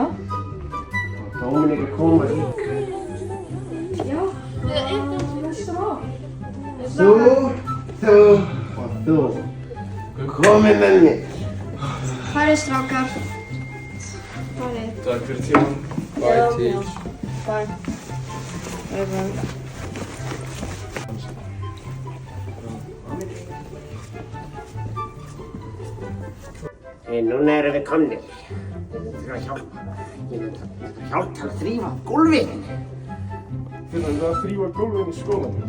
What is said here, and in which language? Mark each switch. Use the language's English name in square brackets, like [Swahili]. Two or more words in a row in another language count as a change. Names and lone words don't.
[Icelandic] Og Dominik að koma líka. Já. Næsta mál. Þú og þú. Komið með mér. Farið strákar. Farið. Takk fyrir tíman. [English] Bye, Teach. Bye. Bye. [Icelandic] Núna erum við komnir. Ég myndi að hjálpa. Ég myndi að hjálpa að þrífa gólfið. Fyrir að þrífa gólfið í skólanum.